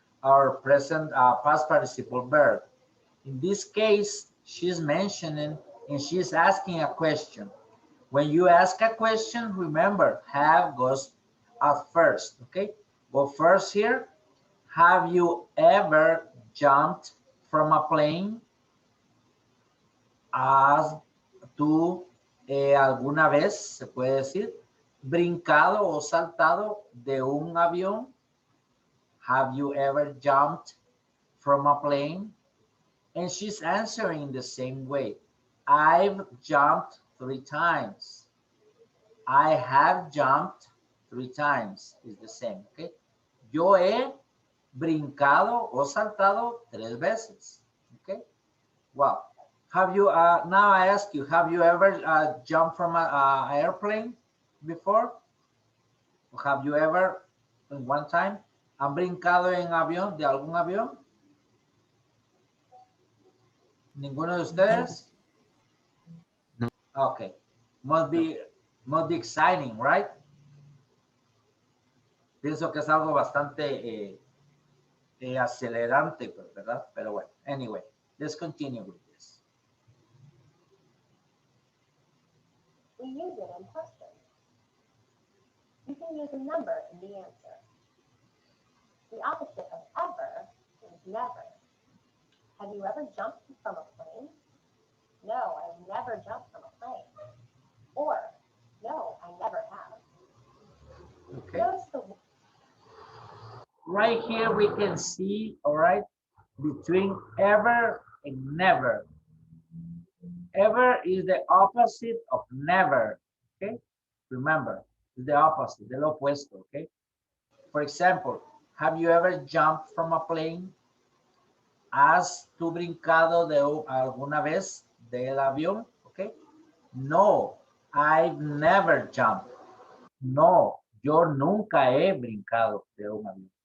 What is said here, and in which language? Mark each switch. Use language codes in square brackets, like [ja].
[en] Our present past participle verb. In this case, she's mentioning and she's asking a question. When you ask a question, remember, have goes at first, okay? Go first here. Have you ever jumped from a plane? [es] ¿Has tú alguna vez, se puede decir, brincado o saltado de un avión? [en] Have you ever jumped from a plane? And she's answering the same way. I've jumped 3 times. I have jumped 3 times. Is the same, okay? [es] Yo he brincado o saltado 3 veces, okay? Wow. [en] Have you, now I ask you, have you ever jumped from an airplane before? Or have you ever, in one time, [es] han brincado en avión, de algún avión? ¿Ninguno de ustedes? No. [en] Okay. Must be exciting, right? [es] Pienso que es algo bastante acelerante, ¿verdad? Pero bueno, [en] anyway, let's continue with this. We use it in questions. You can use a number in the answer. The opposite of ever is never. Have you ever jumped from a plane? No, I've never jumped from a plane. Or, no, I never have. Okay. Notice the Right here we can see, all right, between ever and never. Ever is the opposite of never, okay? Remember, it's the opposite, [es] del opuesto, [en] okay? For example, have you ever jumped from a plane? [es] ¿Has tú brincado de alguna vez del avión? Okay. [en] No, I've never jumped. [es] No, yo nunca he brincado de un avión.